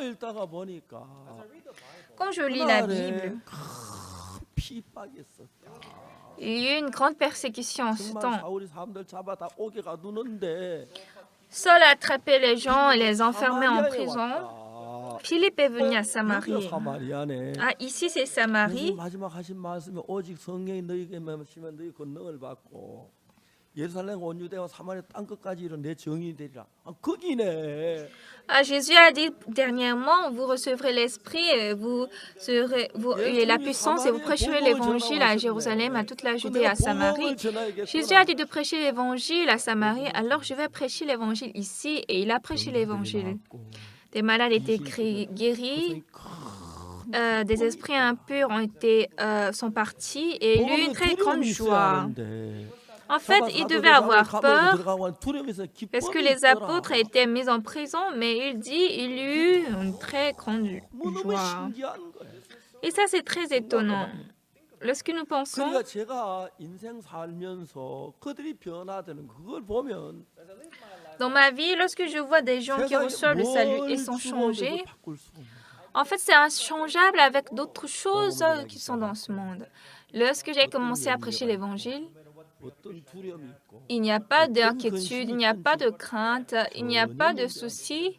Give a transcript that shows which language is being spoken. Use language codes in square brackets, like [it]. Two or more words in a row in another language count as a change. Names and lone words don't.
[fr] Quand je lis la Bible, il y a eu une grande persécution en ce temps. Saul a attrapé les gens et les enfermait en prison. Philippe est venu à [ko] 여기가 [fr] Samarie. [ko] 사마리아네. [fr] Ah, ici c'est [ko] 예수님 Samarie. 마지막 하신 말씀이 오직 성령이 너희에게 임하시면 너희 권능을 받고 예루살렘 온 유대와 사마리아 땅 끝까지 이른 내 정인이 되리라. 아, 거기네. [fr] Ah, Jésus a dit dernièrement, vous recevrez l'Esprit, et la puissance et vous prêcherez l'Évangile à Jérusalem, à toute la Judée et à Samarie. Jésus a dit de prêcher l'Évangile à Samarie, alors je vais prêcher l'Évangile ici et il a prêché l'Évangile. Des malades étaient guéris, des esprits impurs sont partis et il eut une très grande joie. En fait, il devait avoir peur parce que les apôtres étaient mis en prison, mais il dit il eut une très grande joie. Et ça, c'est très étonnant. Lorsque nous pensons, [ko] 그러니까 제가 인생 살면서 그들이 변화되는 그걸 보면 [fr] dans ma vie, lorsque je vois des gens qui reçoivent le salut et sont changés, en fait, c'est inchangeable avec d'autres choses qui sont dans ce monde. Lorsque j'ai commencé à prêcher l'Évangile, il n'y a pas d'inquiétude, il n'y a pas de crainte, il n'y a pas de soucis.